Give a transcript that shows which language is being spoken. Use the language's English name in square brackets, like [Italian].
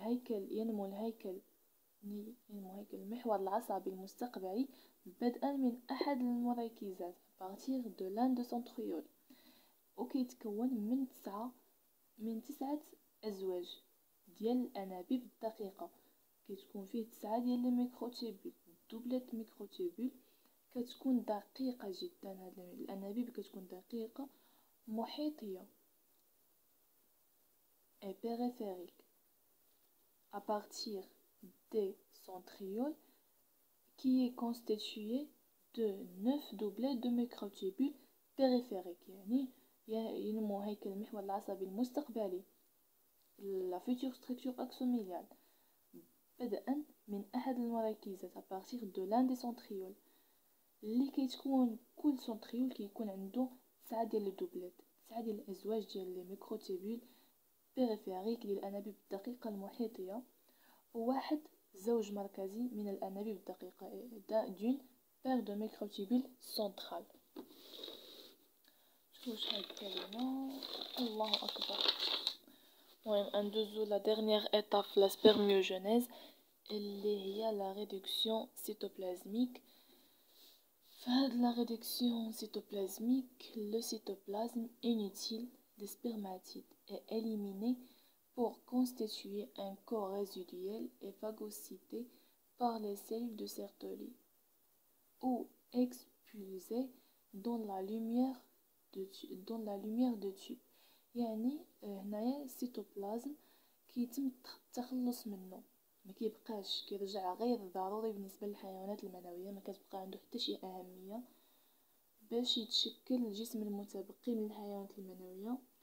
[Arabic] ينمو هيكل المحور العصبي المستقبلي بدءا من أحد المركزات [French] à partir de l'un des centrioles، [Arabic] وكيتكون من تسعة أزواج ديال الأنابيب الدقيقة. كتكون فيه 9 ديال لي ميكروتوبول، دوبلت ميكروتوبول كتكون دقيقة جدا. هاد الأنابيب كتكون دقيقة محيطية [French] et périphérique à partir des centrioles qui est constitué de 9 doublets de microtubules périphériques. [Arabic] يعني ينمو هيكل المحور العصبي المستقبلي [French] la future structure axomiliale [Arabic] بدءا من أحد المركزات [French] à partir de l'un des centrioles [Arabic] اللي كيتكون كل سنتريول كيكون عنده 9 ديال الدوبلات، 9 ديال الأزواج ديال لي ميكروتوبول بيريفيريك ديال الأنابيب الدقيقة المحيطية، وواحد زوج مركزي من الأنابيب الدقيقة دون بير دو ميكروتوبول سنترال. شوف هاد الكلمة، الله أكبر. المهم ندوزو لا ديرنيير ايتاب في لا سبرميوجينيز اللي هي لا ريدكسيون سيتوبلازميك. [French] فهاد لا ريدكسيون سيتوبلازميك لو سيتوبلازم inutile des spermatides est éliminé pour constituer un corps résiduel et phagocyté par les cellules de Sertoli ou expulsé dans la lumière de tube. [Arabic] يعني هنايا السيتوبلازم كيتم التخلص منه، ما كيبقاش كيرجع غير ضروري بالنسبه للحيوانات المنويه، ما كتبقى عنده حتى شي اهميه باش يتشكل الجسم المتبقي من الحيوانات المنويه.